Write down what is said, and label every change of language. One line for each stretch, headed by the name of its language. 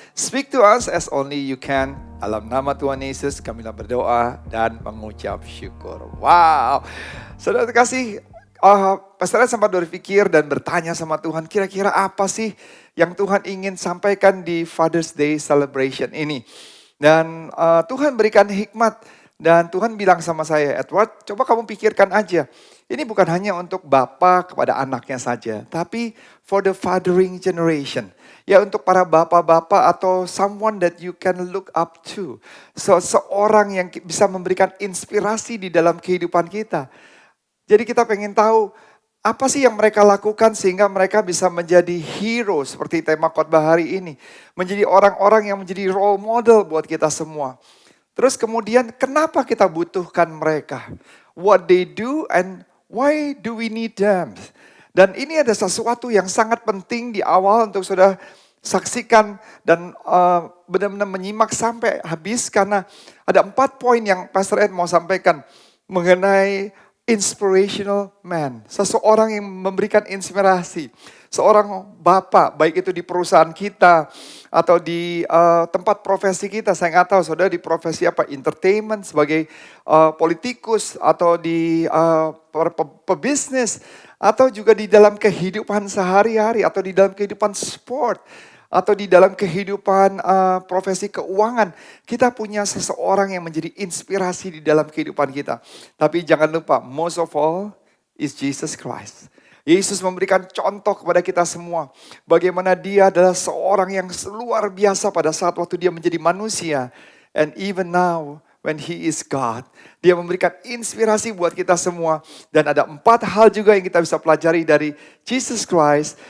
English: Speak to us as only you can.
Indonesian: Dalam nama Tuhan Yesus kamilah berdoa dan mengucap syukur. Wow. Saudara terkasih, Pastor Ed sempat berpikir dan bertanya sama Tuhan, kira-kira apa sih yang Tuhan ingin sampaikan di
English: Father's Day celebration
Indonesian: ini. Dan Tuhan berikan hikmat dan Tuhan bilang sama saya, Edward, coba kamu pikirkan aja. Ini bukan hanya untuk bapak kepada anaknya saja, tapi
English: for the fathering generation.
Indonesian: Ya, untuk para bapak-bapak atau
English: someone that you can look up to.
Indonesian: Seorang yang bisa memberikan inspirasi di dalam kehidupan kita. Jadi kita pengen tahu apa sih yang mereka lakukan sehingga mereka bisa menjadi hero seperti tema khotbah hari ini. Menjadi orang-orang yang menjadi role model buat kita semua. Terus kemudian kenapa kita butuhkan mereka?
English: What they do and why do we need them?
Indonesian: Dan ini ada sesuatu yang sangat penting di awal untuk saudara saksikan dan benar-benar menyimak sampai habis. Karena ada 4 poin yang Pastor Ed mau sampaikan mengenai
English: inspirational man,
Indonesian: seseorang yang memberikan inspirasi, seorang bapak, baik itu di perusahaan kita atau di tempat profesi kita. Saya nggak tahu saudara di profesi apa, entertainment sebagai politikus atau di pebisnis atau juga di dalam kehidupan sehari-hari atau di dalam kehidupan sport. Atau di dalam kehidupan profesi keuangan, kita punya seseorang yang menjadi inspirasi di dalam kehidupan kita. Tapi jangan lupa,
English: most of all is Jesus Christ.
Indonesian: Yesus memberikan contoh kepada kita semua. Bagaimana dia adalah seorang yang luar biasa pada saat waktu dia menjadi manusia.
English: And even now, when he is God,
Indonesian: dia memberikan inspirasi buat kita semua. Dan ada 4 hal juga yang kita bisa pelajari dari Jesus Christ.